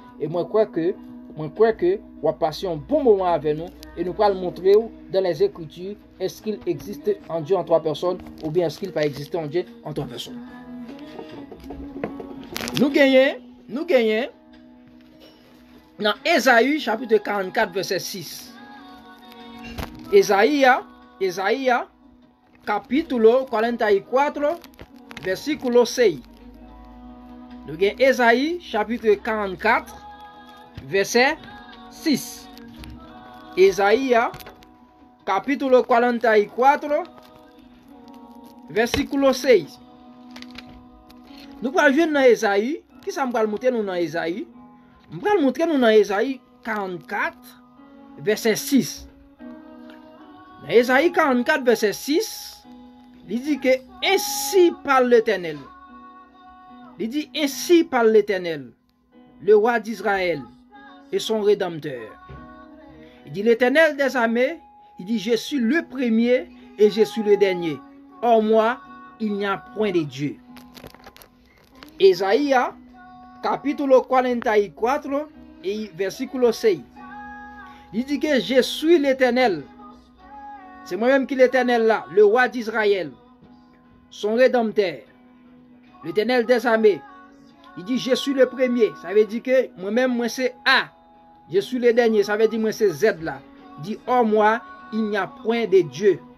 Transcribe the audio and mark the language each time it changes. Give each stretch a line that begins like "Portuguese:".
French: Et moi, crois que on va passer un bon moment avec nous et nous allons montrer dans les Écritures est-ce qu'il existe un Dieu en 3 personnes ou bien est-ce qu'il pas existe un Dieu en 3 personnes. Nous gagnons dans Ésaïe chapitre 44 verset 6.
Spanish: Ésaïe capítulo 44 versículo 6.
French: Nous avons Ésaïe chapitre 44 verset 6.
Spanish: Ésaïe capítulo 44 versículo 6.
French: Nous allons jouer dans Ésaïe. Qui ça me va montrer nous dans Ésaïe? Je vais montrer nous dans Ésaïe 44 verset 6. Dans Ésaïe 44 verset 6, il dit que ainsi parle l'Éternel. Il dit ainsi parle l'Éternel, le roi d'Israël et son rédempteur. Il dit l'Éternel des armées, il dit je suis le premier et je suis le dernier. Hors moi, il n'y a point de Dieu.
Spanish: Ésaïe capítulo 44 et versículo 6.
French: Il dit que je suis l'Éternel. C'est moi-même qui l'Éternel là, le roi d'Israël, son rédempteur, l'Éternel des armées. Il dit je suis le premier. Ça veut dire que moi-même, moi c'est A. Je suis le dernier. Ça veut dire moi c'est Z là. Il dit hors moi, il n'y a point de Dieu.